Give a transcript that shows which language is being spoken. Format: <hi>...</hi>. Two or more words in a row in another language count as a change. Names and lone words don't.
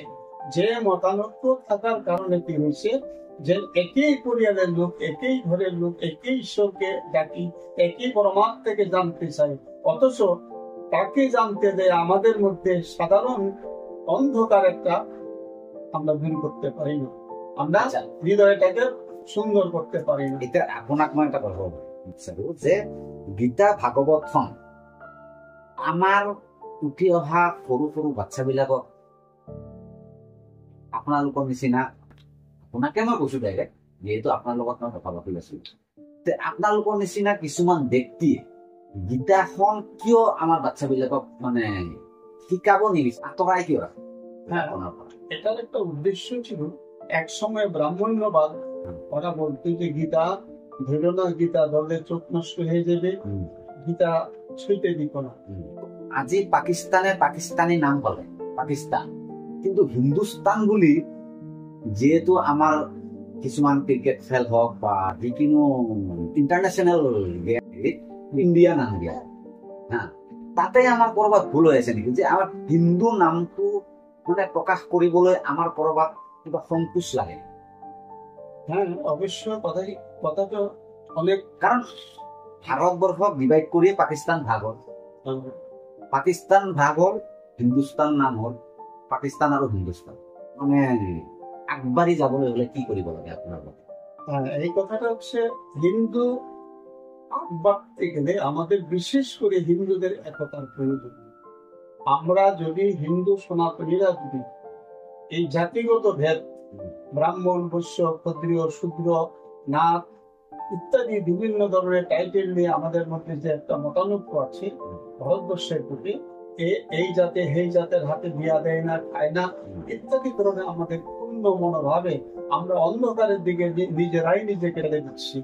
<bn>যে মতানৈক্য থাকার কারণে কি হয়েছে, যে একই পরিবারের লোক, একই ঘরের লোক, একই ঈশ্বরকে ডাকি, একই পরমাত্মাকে জানতে চাই, অথচ তাকে জানতে দেয় আমাদের মধ্যে সাধারণ অন্ধকার একটা আমরা দূর করতে পারি না, আমরা হৃদয়টাকে সুন্দর করতে পারি না।</bn> <as>এটা আপোনাক মই এটা কথা বিচাৰো যে গীতা ভাগৱতখন আমাৰ উঠি অহা সৰু সৰু বাচ্চাবিলাকক আপোনালোকৰ নিচিনা, আপোনাকে মই কৈছো ডাইৰেক্ট, যিহেতু আপোনাৰ লগত মই কথা পাতি আছো, আপোনালোকৰ নিচিনা কিছুমান ব্যক্তিয়ে গীতাখন কিয় আমাৰ বাচ্চাবিলাকক মানে শিকাব নিবিচাৰে, আঁতৰাই কিয় ৰাখে?</as> <bn>হ্যাঁ, এটার একটা উদ্দেশ্য ছিল। এক সময় ব্রাহ্মণ্যবাদ ওরা বলতো যে গীতা ধরো না, গীতা ধরলে চোখ নষ্ট হয়ে যাবে, গীতা ছুঁইতে দিত না।</bn> <as>আজি পাকিস্তানী নাম বলে পাকিস্তান, কিন্তু হিন্দুস্তান বুলি যিহেতু আমাৰ কিছুমান ক্ৰিকেট খেল হওক বা যিকোনো ইণ্টাৰনেশ্যনেল ইণ্ডিয়া নাম দিয়া, হ্যাঁ, তাতে আমার কৰবাত ভুল হৈ আছে নেকি, যে আমাৰ হিন্দু নামটো মানে প্ৰকাশ কৰিবলৈ আমাৰ কৰবাত কিবা সংকোচ লাগে?</as> <bn>হ্যাঁ, অবশ্য কথাটা অনেক,</bn> <as>কাৰণ ভাৰতবৰ্ষক ডিভাইড কৰি পাকিস্তান ভাগ হ'ল, পাকিস্তান ভাগ হ'ল, হিন্দুস্তান নাম হ'ল, পাকিস্তান আৰু হিন্দুস্তান। মানে আগবাঢ়ি যাবলৈ হলে কি কৰিব লাগে আপোনাৰ মতে?</as> <bn>এই কথাটা হচ্ছে হিন্দু বাড়তে গেলে আমাদের বিশেষ করে হিন্দুদের একতার প্রয়োজন। আমরা যদি হিন্দু সনাতনীরা যদি এই জাতিগত ভেদ, ব্রাহ্মণ, বৈশ্য, ক্ষত্রিয়, শূদ্র, নাথ ইত্যাদি বিভিন্ন ধরনের টাইটেল নিয়ে আমাদের মধ্যে যে একটা মতানৈক্য আছে ভারতবর্ষের প্রতি, এই জাতে এই জাতের হাতে বিয়া দেয় না, খায় না ইত্যাদি ধরনের আমাদের পূর্ণ মনোভাবে আমরা অন্ধকারের দিকে নিজেরাই নিজেকে ঠেলে দিচ্ছি।</bn>